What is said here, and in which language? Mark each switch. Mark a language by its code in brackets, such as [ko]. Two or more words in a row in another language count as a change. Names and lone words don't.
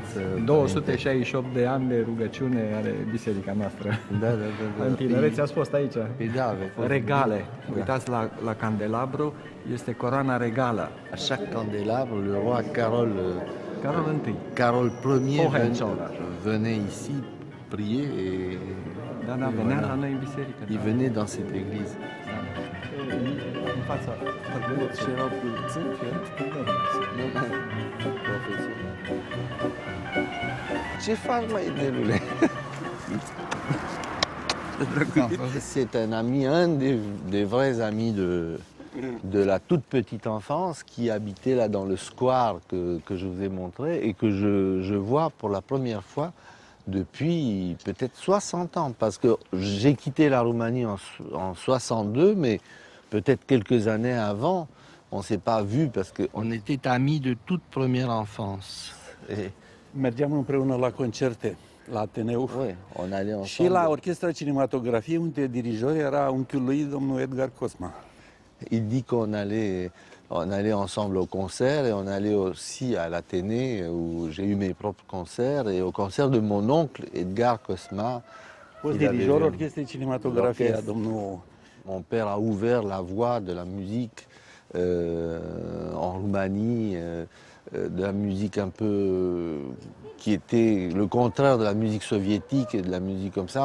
[ro] 268 de ani de rugăciune are biserica noastră. Da. În tinerețe ați fost aici. Da, Regale. Uitați la candelabru, este coroana regală. [fr] À chaque candélabre, le roi Carol I venait ici prier et [ro] venea la noi în biserică. [fr] il venait dans cette église. [ro] În fața tăgăuțului. C'erau puțin, ce faci, mai delule? [fr] C'est un ami, un des vrais amis de la toute petite enfance qui habitait là dans le square que je vous ai montré et que je vois pour la première fois depuis peut-être 60 ans. Parce que j'ai quitté la Roumanie en 62, mais peut-être quelques années avant, on ne s'est pas vu parce qu'on était amis de toute première enfance. Et [ro] Mergeam împreună la concerte la Ateneu. [fr] ouais, on allait ensemble. [ro] Și la Orchestra Cinematografiei, unde dirijor era unchiul lui, domnul Edgar Cosma. [fr] Il dit qu'on allait ensemble au concert et on allait aussi à l'Athénée où j'ai eu mes propres concerts et au concert de mon oncle Edgar Cosma. [ro] Fost dirijor Orchestrei Cinematografiei, domnul... [fr] Mon père a ouvert la voie de la musique en Roumanie, de la musique un peu qui était le contraire de la musique soviétique et de la musique comme ça.